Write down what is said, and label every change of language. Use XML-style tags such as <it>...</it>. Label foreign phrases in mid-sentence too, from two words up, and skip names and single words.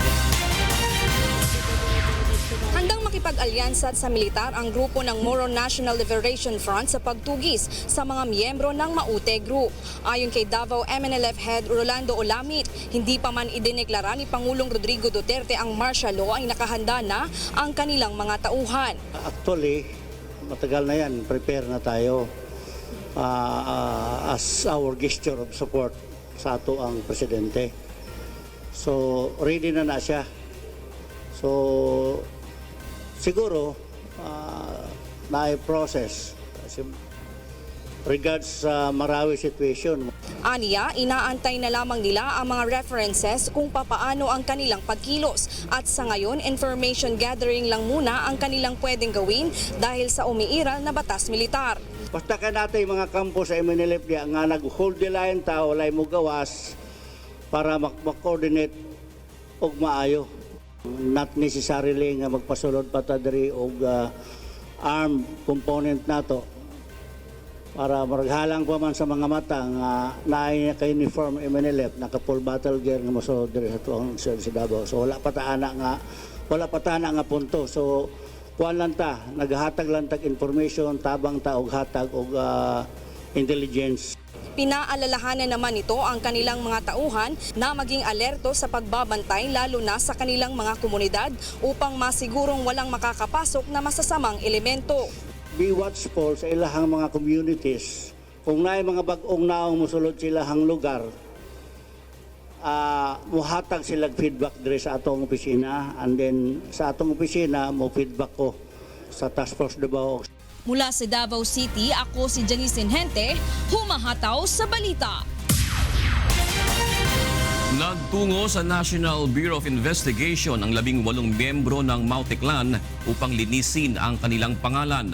<tl>Handang makipag-alyansa sa militar ang grupo ng Moro National Liberation Front sa pagtugis sa mga miyembro ng Maute Group. Ayon kay Davao MNLF Head Rolando Olamit, hindi pa man idineklara ni Pangulong Rodrigo Duterte ang martial law ay nakahanda na ang kanilang mga tauhan. Actually, matagal na yan, prepare na tayo</tl> <en>as our gesture of support</en> <tl>sa ato ang presidente. So, ready na siya. So, siguro, na-process regards sa Marawi situation. Aniya, inaantay na lamang nila ang mga references kung papaano ang kanilang pagkilos. At sa ngayon,</tl> <en>information gathering</en> <tl>lang muna ang kanilang pwedeng gawin dahil sa umiiral na batas militar.</tl> <ceb>Basta ka natin mga kampo sa MNLF diya nga nag-</ceb> <en>hold the line</en> <ceb>tao, walay mo gawas para mag-coordinate og maayo.</ceb> <en>Not necessarily</en> <ceb>nga magpasulod pa ta diri og</ceb> <en>armed component</en> <ceb>nato para maraghalang pa man sa mga mata nga naay ka-uniform MNLF, naka-</ceb> <en>full battle gear</en> <ceb>nga mosulod diri sa tuang sa Davao. So wala pa ta nga punto. So kuan lang ta, naghatag lang tag information, tabang ta og hatag og intelligence.</ceb> <tl>Pinaalalahanan naman ito ang kanilang mga tauhan na maging alerto sa pagbabantay lalo na sa kanilang mga komunidad upang masigurong walang makakapasok na masasamang elemento.</tl> <en>Be watchful</en> <ceb>sa ilahang mga communities. Kung naay mga bag-ong naong musulod sa ilahang lugar, muhatag silang feedback dire sa atong opisina,</ceb> <en>and then</en> <ceb>sa atong opisina mo feedback ko sa Task Force Davao.</ceb> <tl>Mula sa Davao City, ako si Janice Enhente, humahataw sa balita. Nagtungo sa National Bureau of Investigation ang 18 miyembro ng Maute Clan upang linisin ang kanilang pangalan.</tl>